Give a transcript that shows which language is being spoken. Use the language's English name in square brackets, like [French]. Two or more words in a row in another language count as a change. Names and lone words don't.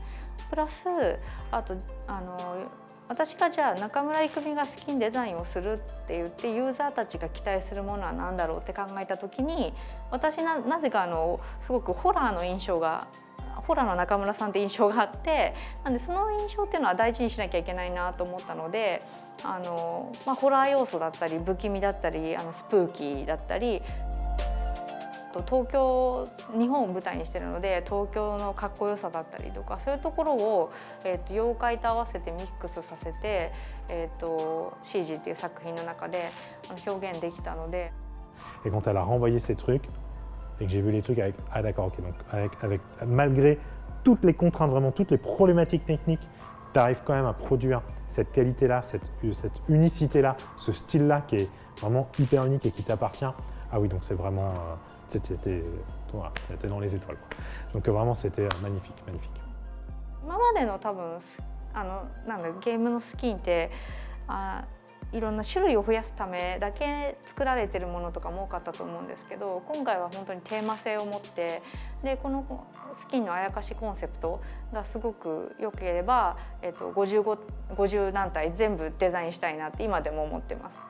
[Japanese] プラスあと私がじゃあ中村郁美がスキンデザインをするって言ってユーザーたちが期待するものは何だろうって考えた時に、私なぜかすごくホラーの印象がホラーの中村さんって印象があって、なんでその印象っていうのは大事にしなきゃいけないなと思ったので、ホラー要素だったり不気味だったりスプーキーだったり、日本を舞台にしてるので東京のかっこよさだったりとか、そういうところを、妖怪と合わせてミックスさせて、CG っていう作品の中で表現できたので。 [French] Et quand elle a renvoyé ces trucs et que j'ai vu les trucs avec ah d'accord ok donc malgré toutes les contraintes vraiment toutes les problématiques techniques, tu arrives quand même à produire cette qualité-là, cette unicité-là, ce style-là qui est vraiment hyper unique et qui t'appartient. Ah oui, donc c'est vraiment, t'étais dans les étoiles. Donc vraiment, c'était magnifique, magnifique. [Japanese] 今までの多分ゲームのスキンっていろんな種類を増やすためだけ作られてるものとかも多かったと思うんですけど、今回は本当にテーマ性を持って、でこのスキンのあやかしコンセプトがすごく良ければ、50何体全部デザインしたいなって今でも思ってます。